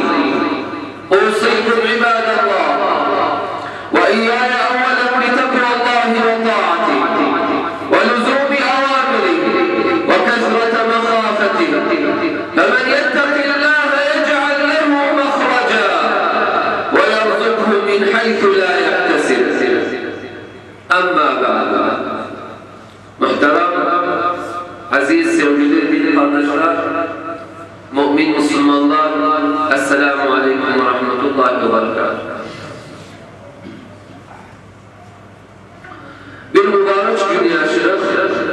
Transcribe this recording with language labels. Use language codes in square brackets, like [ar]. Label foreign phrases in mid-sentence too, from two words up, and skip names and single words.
[ar] أوصيكم عباد الله وإياي أولا بتقوى الله وطاعته ولزوم أوامره وكثرة مخافته. فمن يتق الله يجعل له مخرجا ويرزقه من حيث لا يحتسب. أما بعد. [tr] Muhterem, aziz, sevgili kardeşler, mümin Müslümanlar, [ar] السلام عليكم ورحمة الله وبركاته. [tr] Bir mübarek gün yaşıyoruz.